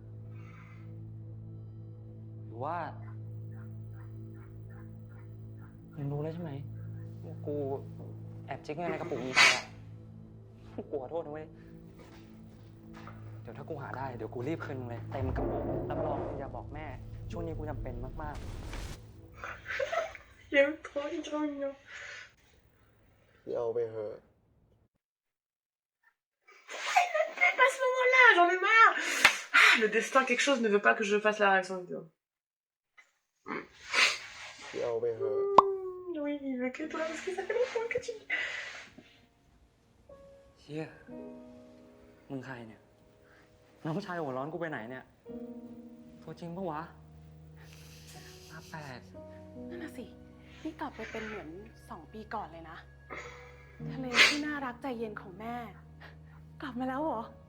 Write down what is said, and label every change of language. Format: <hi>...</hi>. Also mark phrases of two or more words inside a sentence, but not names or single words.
<th>หรือว่ามึงรู้แล้วใช่ไหมว่ากูแอบเช็คเงินในกระปุกมึงไปอะกูขอโทษนะเว้ย เดี๋ยวถ้ากูหาได้เดี๋ยวกูรีบคืนมึงเลยเต็มกระปุกรับรองมึงอย่าบอกแม่ช่วงนี้กูจำเป็นมาก</th> <fr>Il est trop mignon.</fr> <th>ๆพี่เอาไปเถอะ</th> <fr>À ce moment-là, j'en ai marre. Ah, le destin, quelque chose ne veut pas que je fasse la réaction vidéo.</fr> <th>พี่เอาไปเถอะ</th> <fr>Oui, il veut que toi parce que ça fait longtemps que tu...</fr> <th>ๆเชี่ยมึงใครเนี่ยน้องชายหัวร้อนกูไปไหนเนี่ยตัวจริงปะวะน่าแปลก นั่นน่ะสินี่กลับไปเป็นเหมือน2 ปีก่อนเลยนะ ทะเลที่น่ารักใจเย็นของแม่ กลับมาแล้วเหรอ</th>